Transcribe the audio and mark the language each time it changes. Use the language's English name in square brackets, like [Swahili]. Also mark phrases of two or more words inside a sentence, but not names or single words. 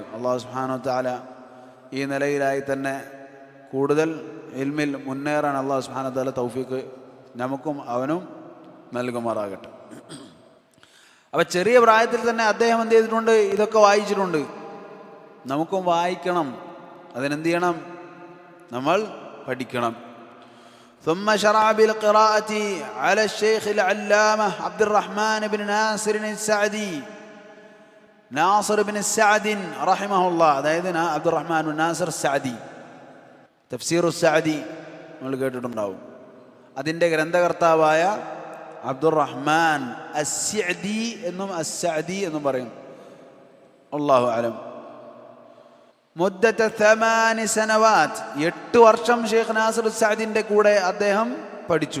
[Arabic] الله سبحانه وتعالى [Malayalam] ഈ നിലയിലായി തന്നെ കൂടുതൽ ഇൽമിൽ മുന്നേറാൻ [Arabic] الله سبحانه وتعالى [Malayalam] തൗഫീഖ് നമുക്കും അവനും നൽകുമാറാകട്ടെ. അപ്പം ചെറിയ പ്രായത്തിൽ തന്നെ അദ്ദേഹം എന്ത് ചെയ്തിട്ടുണ്ട്, ഇതൊക്കെ വായിച്ചിട്ടുണ്ട്. നമുക്കും വായിക്കണം, അതിനെന്ത് ചെയ്യണം, നമ്മൾ പഠിക്കണം. [Arabic] ثم شرع بالقراءة على الشيخ العلامة عبد الرحمن بن ناصر السعدي ناصر بن السعد رحمه الله. [Malayalam] അതായത് അബ്ദുറഹ്മാൻ ബിൻ നാസിർ സഅദി, തഫ്സീർ സഅദി നമ്മൾ കേട്ടിട്ടുണ്ടാവും. അതിൻ്റെ ഗ്രന്ഥകർത്താവായ അബ്ദുറഹ്മാൻ അസ്സഅദി എന്നും അസ്സഅദി എന്നും പറയും. [Arabic] الله أعلم. مدة 8 سنوات, [Malayalam] 8 വർഷം ഷെയ്ഖ് നാസിർ സഅദിൻ്റെ കൂടെ അദ്ദേഹം പഠിച്ചു.